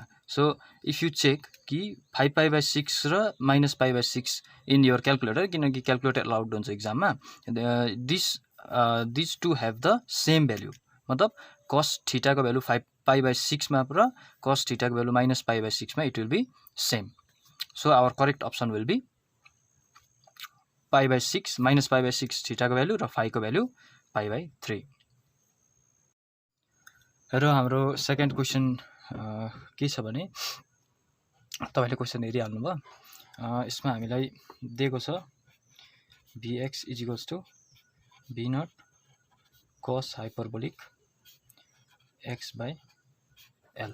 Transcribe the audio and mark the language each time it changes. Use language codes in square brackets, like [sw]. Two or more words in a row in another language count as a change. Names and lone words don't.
[en] so if you check ki 5 pi by 6 र minus pi by 6 in your calculator, [ne] किनकि क्यालकुलेटर अलाउड हुन्छ एक्जाममा, [en] this two have the same value. [ne] मतलब cos थीटा को भ्यालु 5 पाई बाई 6 मा र cos थीटा को भ्यालु माइनस पाई बाई 6 मा [en] it will be same. so our correct option will be pi by 6 minus pi by 6 [ne] थीटा को भ्यालु र फाइ को भ्यालु पाई बाई 3. र हाम्रो सेकेन्ड क्वेसन के छ भने तपाईले क्वेसन हेरिहाल्नु भयो. यसमा हामीलाई दिएको छ vx [en] is equals to v naught cos hyperbolic x by l.